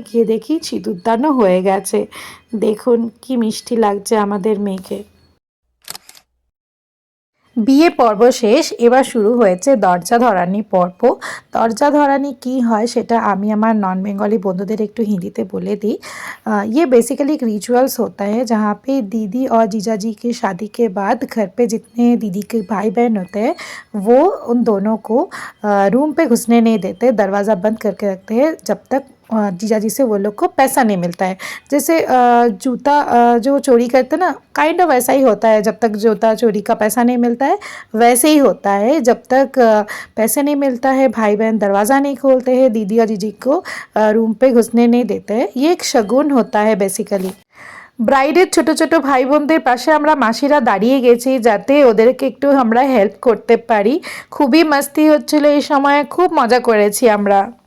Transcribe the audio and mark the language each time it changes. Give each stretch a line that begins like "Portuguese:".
Bangla: গিয়ে দেখি সিঁদুরদানও হয়ে গেছে। দেখুন কি মিষ্টি লাগছে আমাদের মেয়েকে। বিয়ে পর্ব শেষ, এবার শুরু হয়েছে দরজা ধরানি পর্ব। দরজা ধরানি কি হয় সেটা আমি আমার
English: non Bengali
Bangla: बंधुদের একটু হিন্দিতে বলে দিই।
Hindi: ये बेसिकली एक रिचुअल्स होता है जहाँ पे दीदी और जीजा जी की शादी के बाद घर पे जितने दीदी के भाई बहन होते हैं वो उन दोनों को रूम पे घुसने नहीं देते, दरवाज़ा बंद करके रखते हैं जब तक जीजा जी से वो लोग को पैसा नहीं मिलता है। जैसे जूता जो चोरी करते हैं ना, काइंड ऑफ वैसा ही होता है। जब तक जूता चोरी का पैसा नहीं मिलता है वैसे ही होता है। जब तक पैसे नहीं मिलता है भाई बहन दरवाज़ा नहीं खोलते हैं, दीदी और जीजी को रूम पे घुसने नहीं देते हैं। ये एक शगुन होता है बेसिकली।
Bangla: ব্রাইডের ছোট ছোট ভাই বোনদের পাশে আমরা মাসিরা দাঁড়িয়ে গেছি যাতে ওদেরকে একটু আমরা হেল্প করতে পারি। খুবই মাস্তি হচ্ছিল এই সময়, খুব মজা করেছি আমরা।